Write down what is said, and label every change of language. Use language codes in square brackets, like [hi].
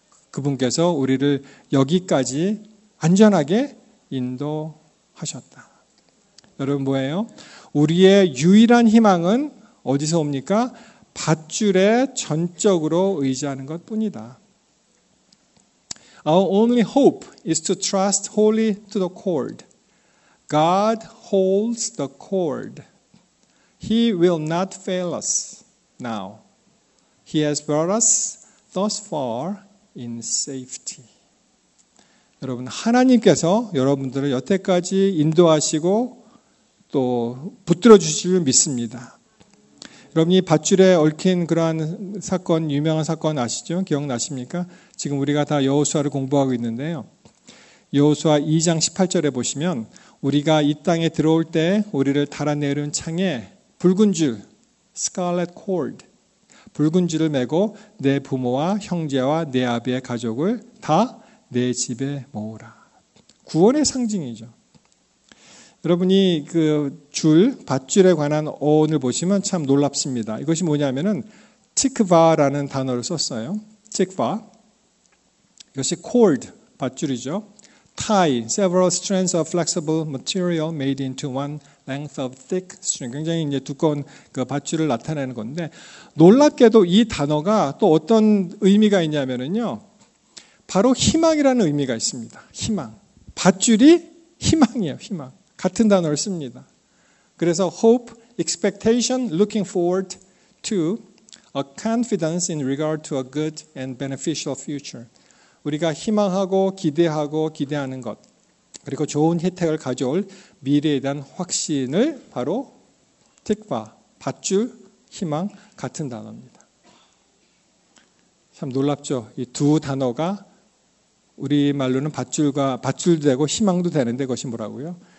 [ko] 그분께서 우리를 여기까지 안전하게 인도하셨다. 여러분 뭐예요? 우리의 유일한 희망은 어디서 옵니까? 밧줄에 전적으로 의지하는 것뿐이다. [en] Our only hope is to trust wholly to the cord. God holds the cord. He will not fail us now. He has brought us thus far in safety. [ko] 여러분, 하나님께서 여러분들을 여태까지 인도하시고 또 붙들어 주실 줄 믿습니다. 여러분, 이 밧줄에 얽힌 그러한 사건, 유명한 사건 아시죠? 기억나십니까? 지금 우리가 다 여호수아를 공부하고 있는데요. 여호수아 2장 18절에 보시면 우리가 이 땅에 들어올 때 우리를 달아내린 창에 붉은 줄, [en] scarlet cord, [ko] 붉은 줄을 메고 내 부모와 형제와 내 아비의 가족을 다 내 집에 모으라. 구원의 상징이죠. 여러분이 그 밧줄에 관한 어원을 보시면 참 놀랍습니다. 이것이 뭐냐면은 tikva라는 단어를 썼어요. tikva. 이것이 cord, 밧줄이죠. [en] tie, several strands of flexible material made into one length of thick string. [ko] 굉장히 이제 두꺼운 그 밧줄을 나타내는 건데 놀랍게도 이 단어가 또 어떤 의미가 있냐면은요. 바로 희망이라는 의미가 있습니다. 희망. 밧줄이 희망이에요. 희망. 같은 단어를 씁니다. 그래서 hope [en] expectation, looking forward to, a confidence in regard to a good and beneficial future. [ko] 우리가 희망하고 기대하는 것, 그리고 좋은 혜택을 가져올 미래에 대한 확신을 바로 tikva, 밧줄, 희망 같은 단어입니다. 참 놀랍죠? 이 두 단어가 우리말로는 밧줄도 되고 희망도 되는데 그것이 뭐라고요?